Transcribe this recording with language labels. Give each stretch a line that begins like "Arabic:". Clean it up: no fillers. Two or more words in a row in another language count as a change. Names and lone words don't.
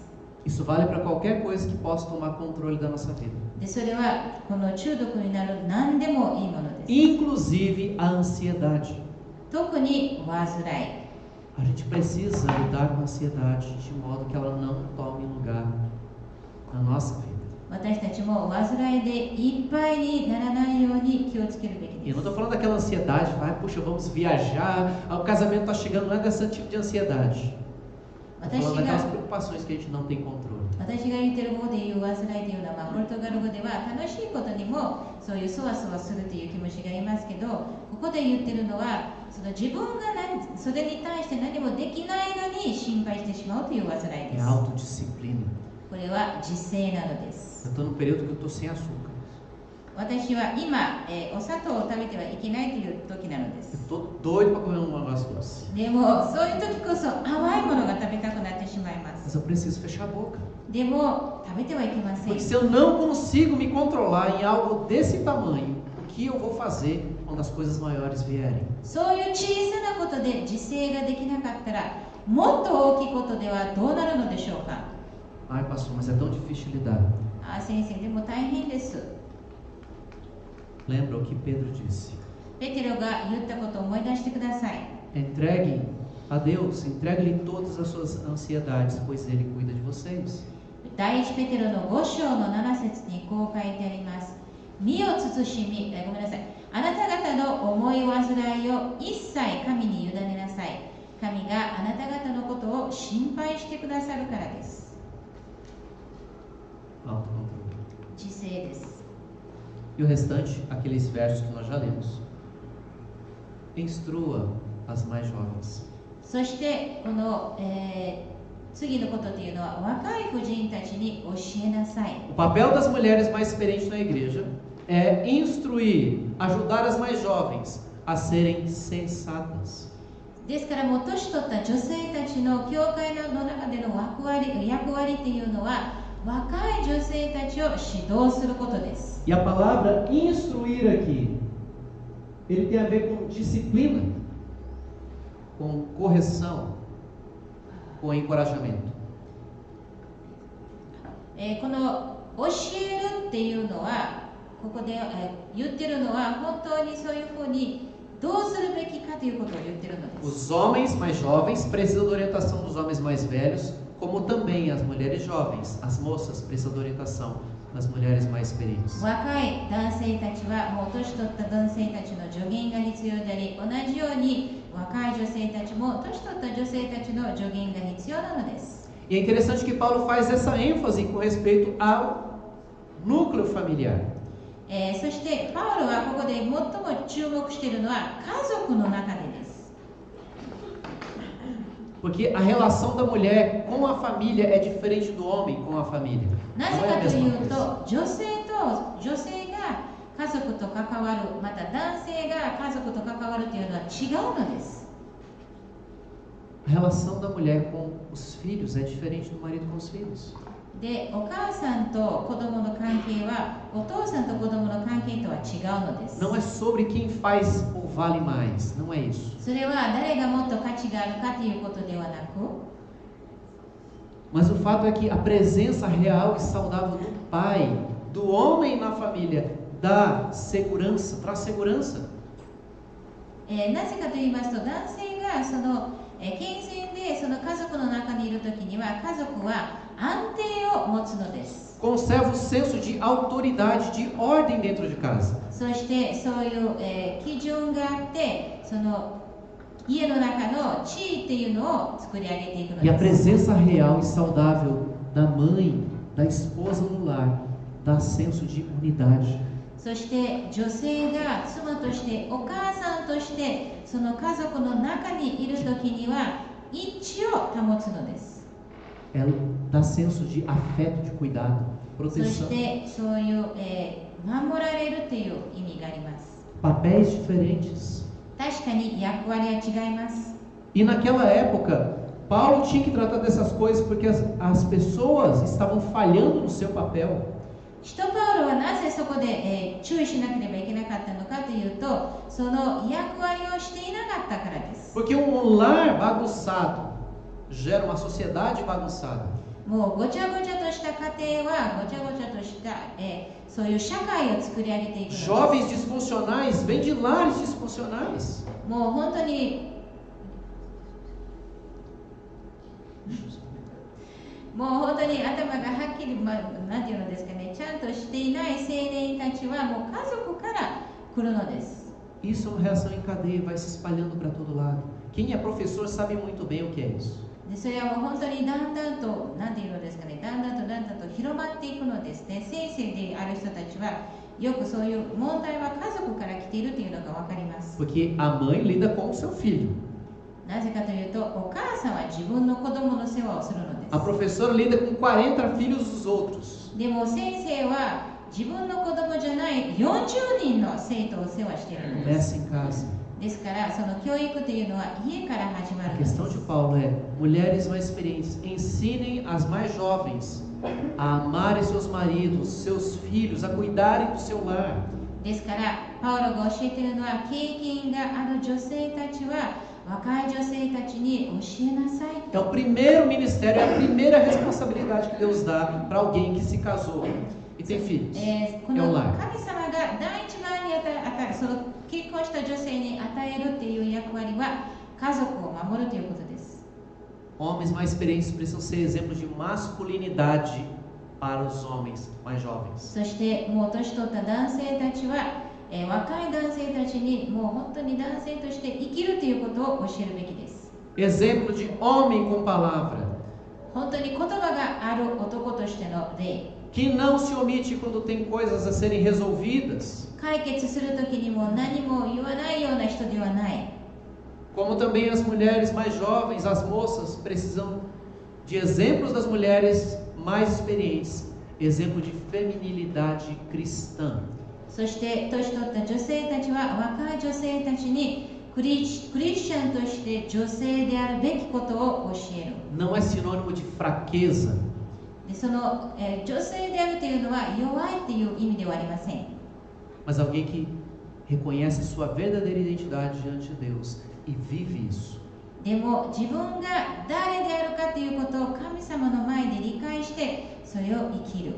Portuguese: Isso vale para qualquer coisa que possa tomar controle da nossa vida.
Japanese: でそれはこの中毒になる何でもいいものです。
Portuguese: Inclusive a ansiedade.
Japanese: 特に患い。
Portuguese: A gente precisa lidar com a ansiedade de modo que ela não tome lugar na nossa vida.
Japanese: 私たちも患いでいっぱいにならないように気をつけるべき
Portuguese: E
Japanese: で
Portuguese: eu não
Japanese: す。
Portuguese: estou falando daquela ansiedade, vai, puxa, vamos viajar, o casamento está chegando, não é desse tipo de ansiedade. Estou falando daquelas preocupações que a gente não tem controle.
Japanese: 私が言ってる方でいう患いというのは、ポルトガル語では楽しいことにもそういうそわそわするという気持ちがありますけど、ここで言ってるのはその自分がそれに対して何もできないのに心配してしまうという患いで
Portuguese: É
Japanese: す。
Portuguese: autodisciplina.
Japanese: これは自制なので
Portuguese: Eu
Japanese: す。
Portuguese: estou no período que eu estou sem açúcar.
Japanese: 私は今、お砂糖を食べてはいけないという時なので
Portuguese: Eu
Japanese: す。
Portuguese: estou doido para comer um negócio doce.
Japanese: でもそういう時こそ淡いものが食べたくなってしまいま
Portuguese: Mas
Japanese: す。
Portuguese: eu preciso fechar a boca.
Japanese: でも食べてはいけません
Portuguese: Porque。se eu não consigo me controlar em algo desse tamanho, o que eu vou fazer quando as coisas maiores vierem?
Japanese: そういう小さなことで自制ができなかったら、もっと大きいことではどうなるのでしょうか。
Portuguese: Ai, pastor, mas é tão difícil de lidar.
Japanese: 先生、でも大変です。
Portuguese: Lembra o que Pedro disse?
Japanese: ペテロが言ったことを思い出してください。
Portuguese: Entregue a Deus, entregue-lhe todas as suas ansiedades, pois Ele cuida de vocês.
Japanese: 第一ペテロの5章の7節にこう書いてあります。身を慎み、ごめんなさい。あなた方の思い煩いを一切神に委ねなさい。神があなた方のことを心配してくださるからです。
Portuguese: Autocontrole.
Japanese: 自制です。
Portuguese: E o restante, aqueles versos que nós já lemos. Instrua as mais jovens.
Japanese: そしてこの、次のことというのは若い婦人たちに教えなさい。
Portuguese: O papel das mulheres mais experientes na igreja é instruir, ajudar as mais jovens a serem sensatas.
Japanese: ですからもう年取った女性たちの教会の中での役割というのは若い女性たちを指導することです。
Portuguese: E a palavra instruir aqui, ele tem a ver com disciplina, com correção, com encorajamento.
Japanese: この教えるっていうのはここで、言ってるのは本当にそういうふうにどうするべきかということを言ってるのです。
Portuguese: Os homens mais jovens precisam da orientação dos homens mais velhos, como também as mulheres jovens, as moças precisam da orientação das mulheres mais experientes.
Japanese: 若い男性たちはもう年取った男性たちの助言が必要であり、同じように若い女性たちも年取った女性たちの助言が必要なのです。
Portuguese: E é interessante que Paulo faz essa ênfase com respeito ao núcleo familiar.
Japanese: そしてパウロはここで最も注目しているのは家族の中でです。
Portuguese: Porque a relação da mulher com a família é diferente do homem com a família.
Japanese: なぜ
Portuguese: Não é a
Japanese: かと
Portuguese: mesma
Japanese: いう
Portuguese: coisa.
Japanese: と、女性が家族と関わる、また男性が家族と関わるというのは違うのです。
Portuguese: A relação da mulher com os filhos é diferente do marido com os filhos.
Japanese: で、お母さんと子供の関係はお父さんと子供の関係とは違うのです。
Portuguese: Não é sobre quem faz ou vale mais, não é isso.
Japanese: それは誰がもっと価値があるかということではなく、
Portuguese: Mas o fato é que a presença real e saudável do pai, do homem na família, dá segurança, traz segurança.
Japanese: なぜかと言いますと、男性がその、健全でその家族の中にいるときには家族は安定を持つのです。
Portuguese: Conserva o senso de autoridade, de ordem dentro de casa.
Japanese: そしてそういう、基準があって、その家の中の地位っていうのを作り上げていくの
Portuguese: E a
Japanese: です。
Portuguese: presença real e saudável da mãe, da esposa no lar, dá senso de unidade.
Japanese: そして女性が妻としてお母さんとしてその家族の中にいるときには一致を保つのです。
Portuguese: Ela dá senso de afeto, de cuidado,
Japanese: そし
Portuguese: proteção.
Japanese: てそういう、守られるという意味があります。
Portuguese: Papéis diferentes.
Japanese: 確かに役割は違います。
Portuguese: E naquela época, Paulo tinha que tratar dessas coisas porque as pessoas estavam falhando no seu papel.
Japanese: 使徒パウロはなぜそこで、注意しなければいけなかったのかというと、その役割をしていなかったからです。
Portuguese: Porque um lar bagunçado gera uma sociedade bagunçada.
Japanese: もうごちゃごちゃとした家庭はごちゃごちゃとした、そういう社会を作り上げていくのです。
Portuguese: Jovens disfuncionais vêm de lares disfuncionais.
Japanese: もう本当に頭がはっきり、なんていうのですかね、ちゃんとしていない青年たちはもう家族から来るのです。
Portuguese: Isso é uma reação em cadeia, vai se espalhando para todo lado. Quem é professor sabe muito bem o que é isso.
Japanese: でそれはもう本当にだんだんと、なんていうのですかね、だんだんと広まっていくのですね。先生である人たちはよくそういう問題は家族から来ているというのが分かります。
Portuguese: Porque a mãe lida com o seu filho.
Japanese: なぜかというと、お母さんは自分の子供の世話をするのです。
Portuguese: A professora lida com 40 filhos dos outros.
Japanese: でも先生は自分の子供じゃない40人の生徒を世話しているのです。
Portuguese: Começa em casa.
Japanese: ですからその教育というのは家から始ま
Portuguese: A
Japanese: るのです。
Portuguese: questão de Paulo é: mulheres mais experientes, ensinem as mais jovens a amarem seus maridos, seus filhos, a cuidarem do seu lar.
Japanese: ですからパウロが教えているのは、経験がある女性たちは若い女性たちに教えなさい。
Portuguese: É o primeiro ministério, é a primeira responsabilidade que Deus dá para alguém que se casou e tem filhos.
Japanese: この神様が第一番にその結婚した女性に与えるっていう役割は家族を守るということです。
Portuguese: Homens mais experientes precisam ser exemplos de masculinidade para os homens mais jovens.
Japanese: そしてもう年取った男性たちは、若い男性たちにもう本当に男性として生きるということを教えるべきです。
Portuguese: Exemplo de homem com palavra,
Japanese: 本当に言葉がある男としての例。
Portuguese: que não se omite quando tem coisas a serem resolvidas.
Japanese: 解決するときにも何も言わないような人ではない。
Portuguese: Como também as mulheres mais jovens, as moças, precisam de exemplos das mulheres mais experientes, exemplo de feminilidade cristã.
Japanese: そして年取った女性たちは若い女性たちにクリスチャンとして女性であるべきことを教える。
Portuguese: Não é sinônimo de fraqueza.
Japanese: でその、女性であるというのは弱いという意味ではありません。
Portuguese: Mas alguém que reconhece sua verdadeira identidade diante de Deus e vive isso.
Japanese: でも自分が誰であるかということを神様の前で理解してそれを生きる。